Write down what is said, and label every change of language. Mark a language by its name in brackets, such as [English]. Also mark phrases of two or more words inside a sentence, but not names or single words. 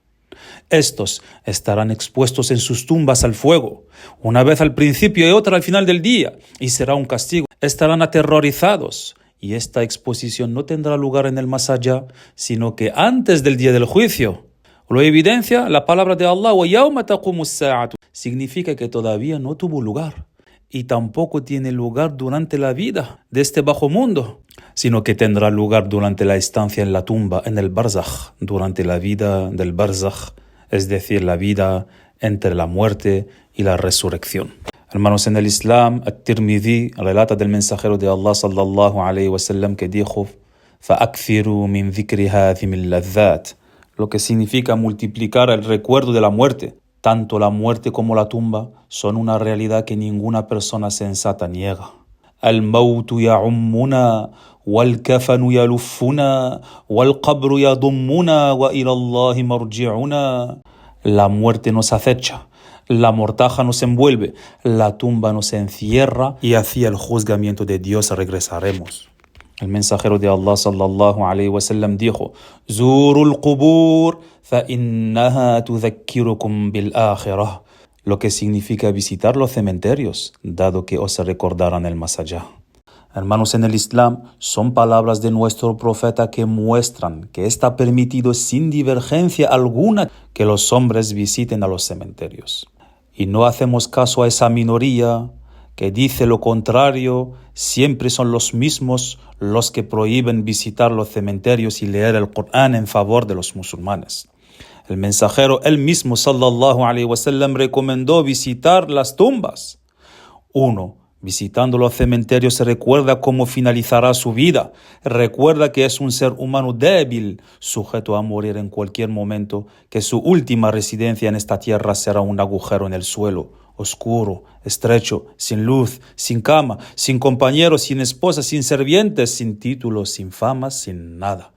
[Spanish] Estos estarán expuestos en sus tumbas al fuego, una vez al principio y otra al final del día, y será un castigo. Estarán aterrorizados, y esta exposición no tendrá lugar en el más allá, sino que antes del día del juicio. Lo evidencia la palabra de Allah, [Arabic] وَيَوْمَ تَقُومُ السَّاعَةُ, [Spanish] significa que todavía no tuvo lugar, y tampoco tiene lugar durante la vida de este bajo mundo, sino que tendrá lugar durante la estancia en la tumba, en el barzakh, durante la vida del barzakh, es decir, la vida entre la muerte y la resurrección. Hermanos, en el Islam, At-Tirmidhi relata del mensajero de Allah [Arabic] صلى الله عليه وسلم [Spanish] que dijo: [Arabic] فَأَكْثِرُوا مِنْ ذِكْرِ هَذِهِ الْلَذَّاتِ, [Spanish] lo que significa multiplicar el recuerdo de la muerte. Tanto la muerte como la tumba son una realidad que ninguna persona sensata niega. [Arabic] الموت يؤمنا، والكفن يلفنا، والقبر يضمنا، وإلى الله مرجعنا. [Spanish] La muerte nos acecha, la mortaja nos envuelve, la tumba nos encierra y hacia el juzgamiento de Dios regresaremos. El mensajero de Allah [Arabic] صلى الله عليه وسلم [Spanish] dijo: [Arabic] زوروا القبور فإنها تذكركم بالآخرة, [Spanish] lo que significa visitar los cementerios, dado que os recordarán el más allá. Hermanos, en el Islam son palabras de nuestro profeta que muestran que está permitido sin divergencia alguna que los hombres visiten a los cementerios. Y no hacemos caso a esa minoría que dice lo contrario. Siempre son los mismos los que prohíben visitar los cementerios y leer el Corán en favor de los musulmanes. El mensajero él mismo [Arabic] صلى الله عليه وسلم [Spanish] recomendó visitar las tumbas. 1. Visitando los cementerios se recuerda cómo finalizará su vida. Recuerda que es un ser humano débil, sujeto a morir en cualquier momento, que su última residencia en esta tierra será un agujero en el suelo, oscuro, estrecho, sin luz, sin cama, sin compañeros, sin esposa, sin servientes, sin títulos, sin fama, sin nada.